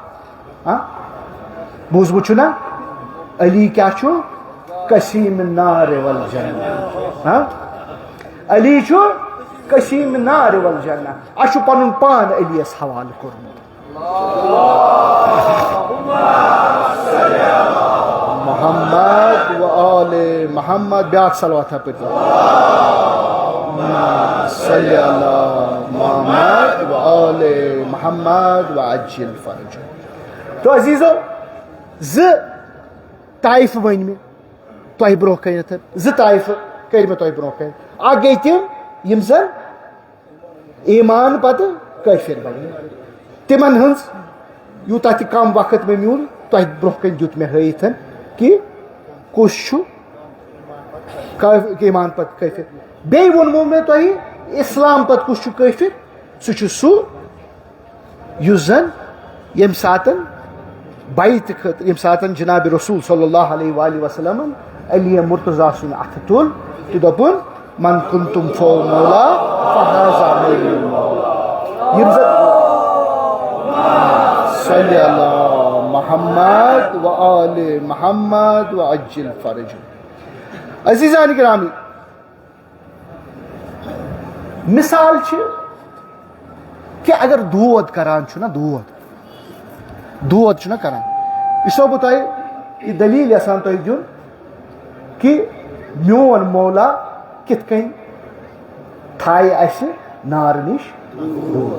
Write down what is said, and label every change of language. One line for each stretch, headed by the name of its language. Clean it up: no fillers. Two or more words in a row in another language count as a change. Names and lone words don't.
Kashmiri: بوٗزمُت چھُ نا علی کیٛاہ چھُ
Arabic: قسیٖم نارِ والجنہ.
Kashmiri: علی چھُ
Arabic: قسیٖم نارِ والجنہ.
Kashmiri: اَسہِ چھُ پنُن پان علیَس حوالہٕ کوٚرمُت.
Arabic: محمد و آل محمد.
Kashmiri: بیاکھ صلواتہ پٔرِو.
Arabic: صلی اللہ محمد و آل محمد و عجل فرج.
Kashmiri: تو عزیزو زٕ طایفہٕ ؤنۍ مےٚ تۄہہِ برونٛہہ کَنٮ۪تھ. زٕ طایفہٕ کٔرۍ مےٚ تۄہہِ برونٛہہ کَنہِ. اکھ گٔے تِم یِم زن ایمان پتہٕ کٲفِر بنے. تِمن ہٕنٛز یوٗتاہ تہِ کم وقت مےٚ میوٗل تۄہہِ برونٛہہ کَنہِ دیُت مےٚ ہٲیِتھ کہِ کُس چھُ ایمان پتہٕ کٲفِر. بیٚیہِ ووٚنمو مےٚ تۄہہِ اسلام پتہٕ کُس چھُ کٲفِر. سُہ چھُ سُہ یُس زن ییٚمہِ ساتن بیتہٕ خٲطرٕ ییٚمہِ ساتن جناب رسول
Arabic: صلی اللہ علیہ وآلہ وسلمن
Kashmiri: علی مرتضیٰ سُنٛد اَتھٕ تُل تہٕ دوٚپُن
Arabic: من کنتم فو مولا فہذا میری مولا.
Kashmiri: یِم زن
Arabic: صلی اللہ محمد و آل محمد و عجل فرج.
Kashmiri: عزیزان گرامی مثال چھِ کہِ اگر دود کران چھُ نا دود چھُنہ کران. یہِ چھُسو بہٕ تۄہہِ یہِ دلیٖل یژھان تۄہہِ دیُن کہِ میون مولا کِتھ کٔنۍ تھایہِ اَسہِ نارٕ نِش دوٗر.